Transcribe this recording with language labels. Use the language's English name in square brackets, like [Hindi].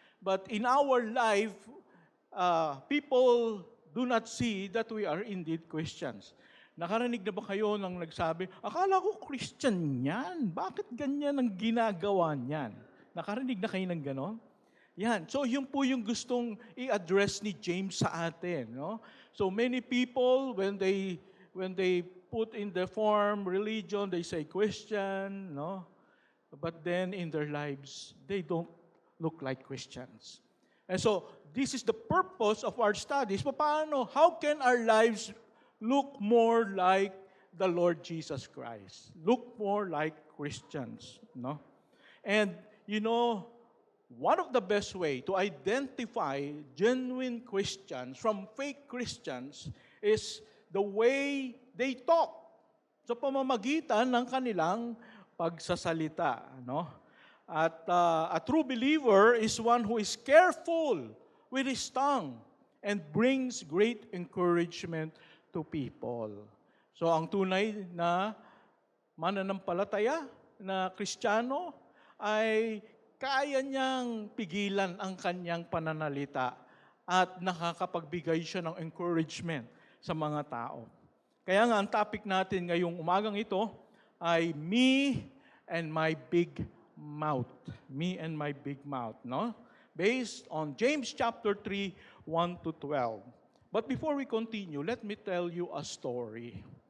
[English] But in our life, people do not see that we are indeed Christians. [Filipino] Nakarinig na ba kayo nang nagsabi, akala ko Christian yan, bakit ganyan ang ginagawa niyan? Nakarinig na kayo ng ganon? Yan. So, yun po yung gustong i-address ni James sa atin. No? [English] So, many people, when they put in the form religion, they say Christian, no? But then in their lives, they don't look like Christians. And so, this is the purpose of our studies. [Filipino] Paano? [English] How can our lives look more like the Lord Jesus Christ? Look more like Christians, no? And, you know, one of the best way to identify genuine Christians from fake Christians is the way they talk. [Filipino] Sa pamamagitan ng kanilang pagsasalita, no? [English] At a true believer is one who is careful with his tongue and brings great encouragement to people. [Filipino] So ang tunay na mananampalataya na Kristiyano ay kaya niyang pigilan ang kanyang pananalita at nakakapagbigay siya ng encouragement sa mga tao. Kaya nga, ang topic natin ngayong umagang ito ay [English] Me and My Big Mouth. Me and My Big Mouth, no? Based on James chapter 3, 1 to 12. But before we continue, let me tell you a story.